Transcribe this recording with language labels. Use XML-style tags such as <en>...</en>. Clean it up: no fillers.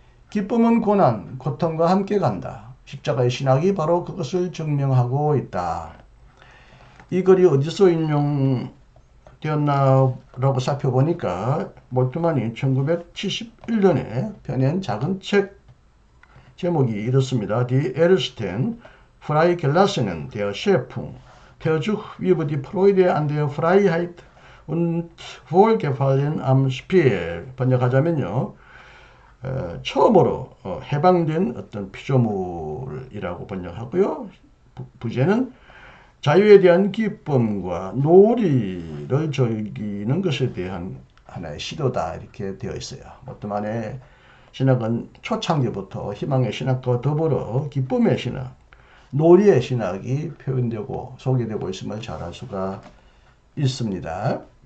<ko>기쁨은 고난, 고통과 함께 간다. 십자가의 신학이 바로 그것을 증명하고 있다. 이 글이 어디서 되었나라고 살펴보니까 몰트만이 1971년에 펴낸 작은 책 제목이 이렇습니다.</ko> <de>Die Ersten Freigelassenen der Schöpfung, Versuch über die Freude an der Freiheit und Wohlgefallen am Spiel.</de> <ko>번역하자면요. 처음으로 해방된 어떤 피조물이라고 번역하고요. 부제는 자유에 대한 기쁨과 놀이를 즐기는 것에 대한 하나의 시도다 이렇게 되어 있어요. 몰트만의 신학은 초창기부터 희망의 신학과 더불어 기쁨의 신학, 놀이의 신학이 표현되고 소개되고 있음을 잘 알 수가 있습니다.</ko>